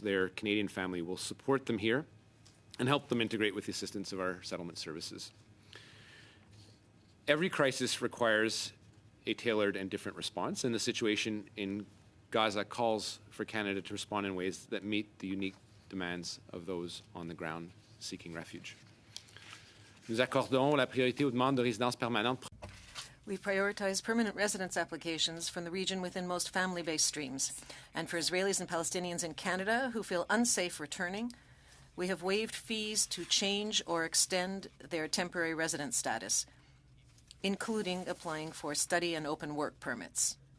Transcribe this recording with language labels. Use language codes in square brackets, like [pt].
[en] Their Canadian family will support them here and help them integrate with the assistance of our settlement services. Every crisis requires a tailored and different response, and the situation in Gaza calls for Canada to respond in ways that meet the unique demands of those on the ground seeking refuge. [fr] Nous accordons la priorité aux demandes de résidence permanente. [en] We prioritize permanent residence applications from the region within most family-based streams. And for Israelis and Palestinians in Canada who feel unsafe returning, we have waived fees to change or extend their temporary residence status, including applying for study and open work permits.